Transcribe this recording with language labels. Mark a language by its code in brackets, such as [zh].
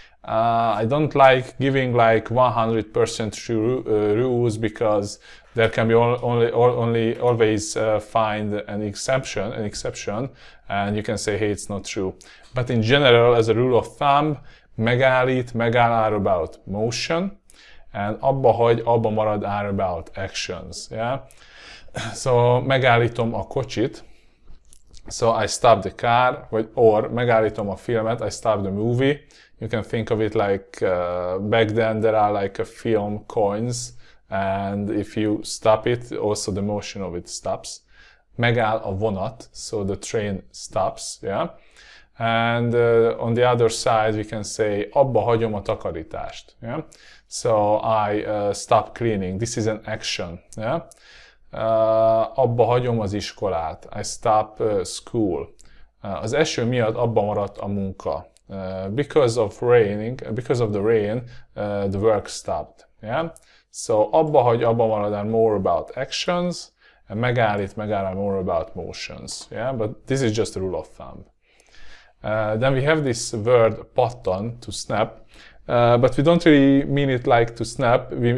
[en] I don't like giving like 100% true rules, because there can be always find an exception, and you can say, hey, it's not true. But in general, as a rule of thumb, megállít, megáll are about motion, and abba hagy, abba marad are about actions. Yeah? So [hu] megállítom a kocsit, [en] so I stop the car, or [hu] megállítom a filmet, [en] I stop the movie. You can think of it like back then there are like a film coins, and if you stop it, also the motion of it stops. [hu] Megáll a vonat, [en] so the train stops, yeah. And on the other side we can say [hu] abba hagyom a takarítást, [en] yeah. So I stop cleaning. This is an action, yeah. [hu] Abba hagyom az iskolát. [en] I stop school. [hu] Az eső miatt abba maradt a munka. [en] Because of the rain, the work stopped. Yeah? So abba hagy, abba marad are more about actions, and megállít, megáll are more about motions. Yeah? But this is just a rule of thumb. Then we have this word pattan, to snap, but we don't really mean it like to snap.